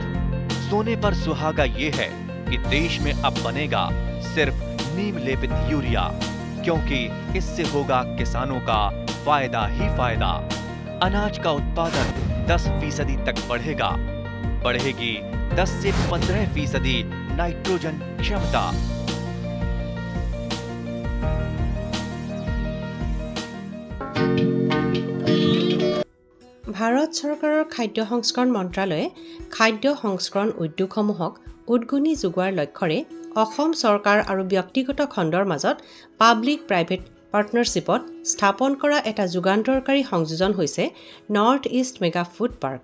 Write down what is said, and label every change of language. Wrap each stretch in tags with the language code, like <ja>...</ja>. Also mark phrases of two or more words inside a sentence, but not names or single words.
<hi>सोने पर सुहागा ये है कि देश में अब बनेगा सिर्फ नीम लेपित यूरिया, क्योंकि इससे होगा किसानों का फायदा ही फायदा। अनाज का उत्पादन 10% तक बढ़ेगा। बढ़ेगी 10 से 15% नाइट्रोजन क्षमता।</hi> <as>ভাৰত চৰকাৰৰ খাদ্য সংস্কৰণ মন্ত্ৰালয়ে খাদ্য সংস্কৰণ উদ্যোগসমূহক উদগনি যোগোৱাৰ লক্ষ্যৰে অসম চৰকাৰ আৰু ব্যক্তিগত খণ্ডৰ মাজত</as> <en>public private partnership</en> <as>স্থাপন কৰা এটা যুগান্তৰকাৰী সংযোজন হৈছে নৰ্থ ইষ্ট মেগা ফুড পাৰ্ক।</as>